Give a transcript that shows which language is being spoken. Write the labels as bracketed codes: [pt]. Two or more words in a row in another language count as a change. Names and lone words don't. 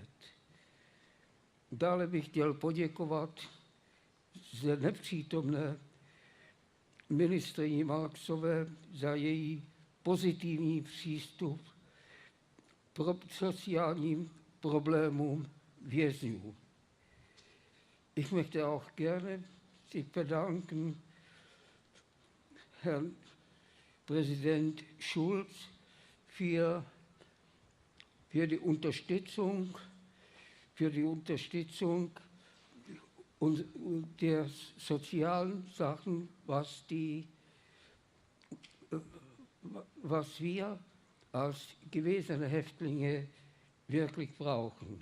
[cs] Dále bych chtěl poděkovat zde nepřítomné ministryni Marksové za její pozitivní přístup pro sociálním problémům vězňů. [de] Ich möchte auch gerne sich bedanken, Herrn Präsident Schulz, für die Unterstützung der sozialen Sachen, was wir als gewesene Häftlinge wirklich brauchen.